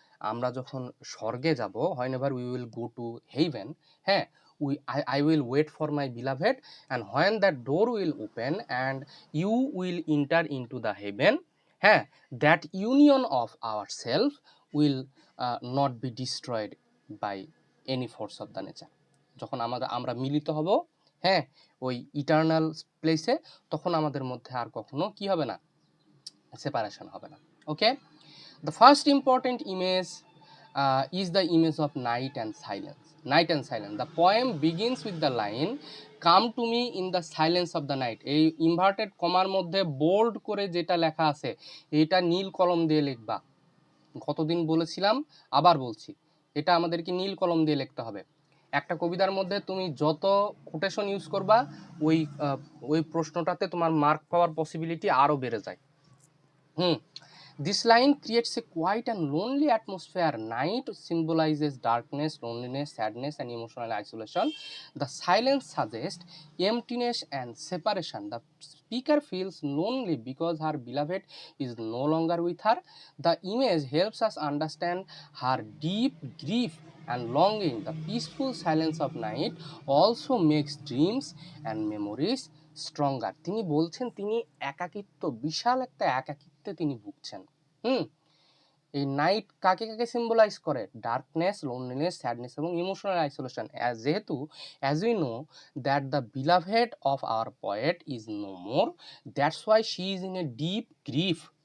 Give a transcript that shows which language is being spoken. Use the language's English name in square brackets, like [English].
[Bangla] আমরা যখন স্বর্গে যাব, হয় [English] Never we will go to heaven, হ্যাঁ, I will wait for my beloved and when that door will open and you will enter into the heaven, হ্যাঁ, that union of ourself will not be destroyed by any force of the nature. [Bangla] যখন আমরা মিলিত হব, হ্যাঁ, ওই eternal প্লেসে, তখন আমাদের মধ্যে আর কখনো কি হবে না, সেপারেশন হবে না। [English] Okay, the first important image is the image of night and silence. Night and silence. The poem begins with the line, come to me in the silence of the night. [Bangla] এই ইনভার্টেড কমার মধ্যে bold করে যেটা লেখা আছে, এটা নীল কলম দিয়ে লিখবা। কতদিন বলেছিলাম, আবার বলছি, এটা আমাদেরকে নীল কলম দিয়ে লিখতে হবে। একটা কবিতার মধ্যে তুমি যত কোটেশন ইউজ করবা, ওই প্রশ্নটাতে তোমার মার্ক পাওয়ার পসিবিলিটি আরও বেড়ে যায়। [English] This line creates a quiet and lonely atmosphere. Night symbolizes darkness, loneliness, sadness, and emotional isolation. The silence suggests emptiness and separation. The speaker feels lonely because her beloved is no longer with her. The image helps us understand her deep grief and longing. The peaceful silence of night also makes dreams and memories stronger. [Bangla] তিনি বলছেন তিনি একাকিত্ব, বিশাল একটা একাকিত্বে তিনি ভুগছেন। এই night কাকে কাকে সিম্বলাইজ করে? [English] Darkness, loneliness, sadness এবং emotional isolation. যেহেতু as we know that the beloved of our poet is no more, that's why she is in a deep grief.